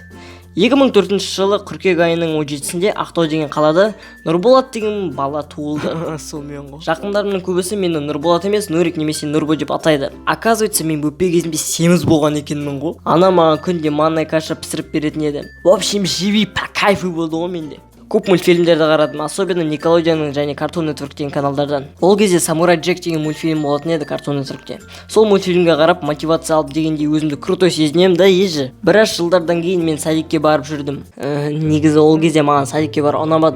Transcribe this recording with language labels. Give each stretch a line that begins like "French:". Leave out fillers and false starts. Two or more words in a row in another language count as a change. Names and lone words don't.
Kazakh: 2004 жылы қыркүйек айының 17-сінде Ақтау деген қалада Нұрболат деген бала туылды. Сонымен ғой. Жақындарымның көбісі мені Нұрболат емес, Нурик немесе Нұрбо деп атайды. Оказывается, мен бөпе кезімде семіз болған екенмін ғой. Ана маған күнде
Russian: манной каша
Kazakh: пісіріп беретін еді.
Russian: В общем, живи по кайфу
Kazakh: болды ғой менде. Көп мультфильмдерді қарадым, особенно Никелодеонның және Cartoon Network деген каналдардан. Ол кезде Самурай Джек деген мультфильм болатын еді Cartoon Networkте. Сол мультфильмге қарап мотивация алып дегенде өзімді крутой сезінемін да ежі. Біраз жылдардан кейін мен садикке барып жүрдім. Негізі ол кезде маған садикке бару ұнамады.